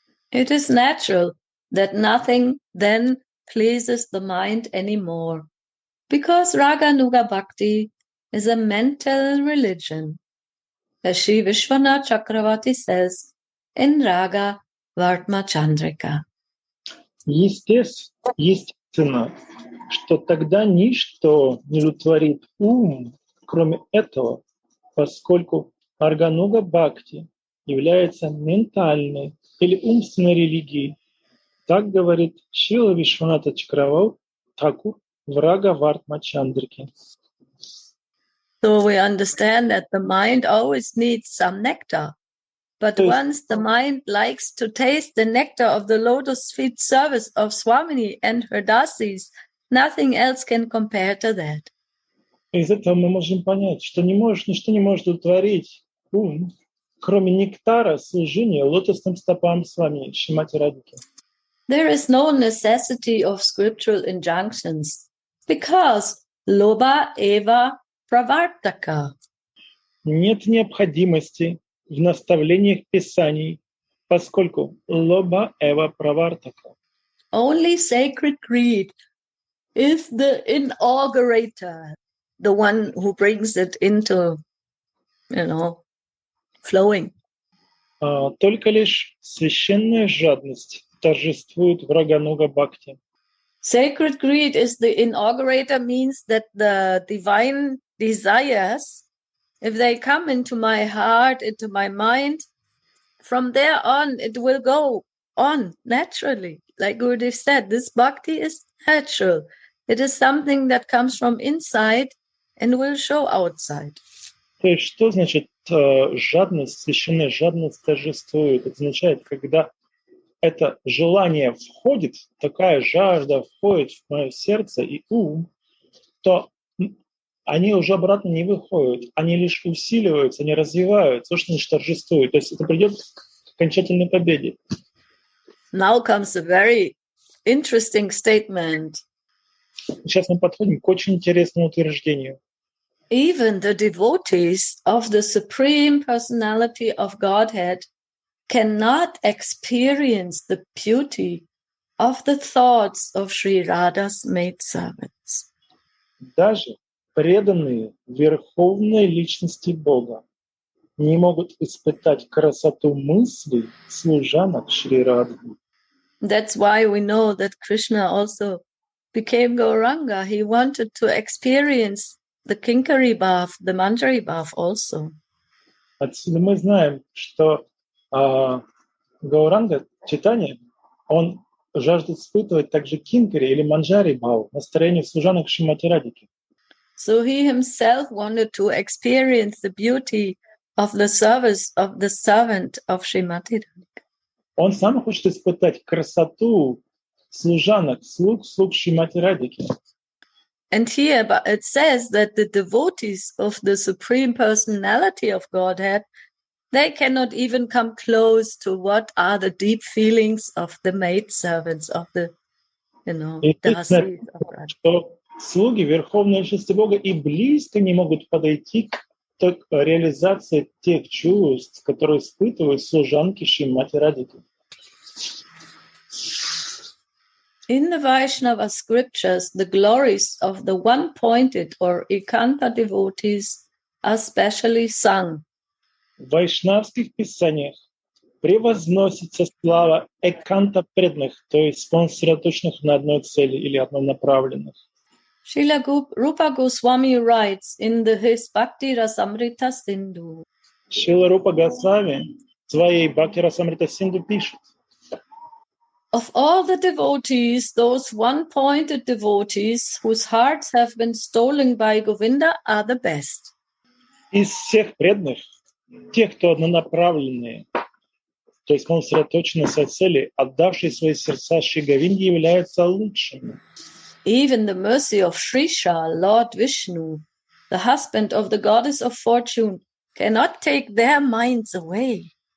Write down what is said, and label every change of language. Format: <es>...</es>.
<en>It is natural that nothing then pleases the mind anymore, because Raganuga Bhakti is a mental religion, as Sri Vishwanath Chakravarti says in Raga Vartma Chandrika.</en> <ru>Естественно, что тогда ничто не удовлетворит ум, кроме этого, поскольку Аргануга Бхакти является ментальной или умственной религией. Так говорит Шрила Вишваната Чакраварти Тхакур в Рага Вартма Чандрике.</ru> <en>So we understand that the mind always needs some nectar. But once the mind likes to taste the nectar of the lotus feet service of Swamini and her dasis, nothing else can compare to that.</en> <ru>Из этого мы можем понять, что ничто не может удовлетворить ум, кроме нектара служения лотосным стопам Свами Шримати Радхики.</ru> <en>There is no necessity of scriptural injunctions because</en> <sa>loba eva pravartaka.</sa> <ru>Нет необходимости в наставлениях Писаний, поскольку</ru> <sa>лоба эва правартака.</sa> <en>Only sacred greed is the inaugurator, the one who brings it into, flowing.</en> <ru>Только лишь священная жадность торжествует в Рагануга Бхакти.</ru> <en>Sacred greed is the inaugurator, means that the divine desires, if they come into my heart, into my mind, from there on, it will go on naturally. Like Gurudev said, this bhakti is natural. It is something that comes from inside and will show outside.</en> <ru>То есть что значит жадность, священная жадность торжествует? Это означает, когда это желание входит, такая жажда входит в мое сердце и ум, то они уже обратно не выходят, они лишь усиливаются, они развиваются, то, что значит торжествуют. То есть это придет к окончательной победе.</ru> <en>Now comes a very interesting statement.</en> <ru>Сейчас мы подходим к очень интересному утверждению.</ru> <en>Even the devotees of the Supreme Personality of Godhead cannot experience the beauty of the thoughts of Sri Radha's maidservants.</en> <ru>Даже преданные верховной личности Бога не могут испытать красоту мыслей служанок Шри Радхи.</ru> <en>That's why we know that Krishna also became Gauranga. He wanted to experience the Kinkari Bhav, the Manjari Bhav also.</en> <ru>Отсюда мы знаем, что Гауранга Чайтанья, он жаждет испытывать также кинкари или манджари бхав, настроение служанок Шримати Радхики.</ru> <en>So he himself wanted to experience the beauty of the service of the servant of Srimati Radhika.</en> <ru>Он сам хочет испытать красоту служанок, слуг Шримати Радхики.</ru> <en>And here it says that the devotees of the Supreme Personality of Godhead, they cannot even come close to what are the deep feelings of the maidservants, of the, dasis of Radha.</en> <ru>Что слуги Верховной Личности Бога и близко не могут подойти к реализации тех чувств, которые испытывают служанки Шримати Радхики.</ru> <en>In the Vaishnava scriptures, the glories of the one-pointed or Ekanta devotees are specially sung.</en> <ru>В вайшнавских писаниях превозносится слава эканта преданных, то есть сосредоточенных на одной цели или однонаправленных.</ru> <en>Srila Rupa Goswami writes in his Bhakti Rasamrita Sindhu.</en> <ru>Шрила Рупа Госвами в своей Бхакти Расамрита Синду пишет:</ru> <en>Of all the devotees, those one-pointed devotees whose hearts have been stolen by Govinda are the best.</en> <ru>Из всех преданных, тех, кто однонаправленные, то есть сосредоточены на своей цели, отдавшие свои сердца Шри Говинде, являются лучшими.</ru> <en>Even the mercy of Shrisha, Lord Vishnu, the husband of the goddess of fortune, cannot take their minds away.</en>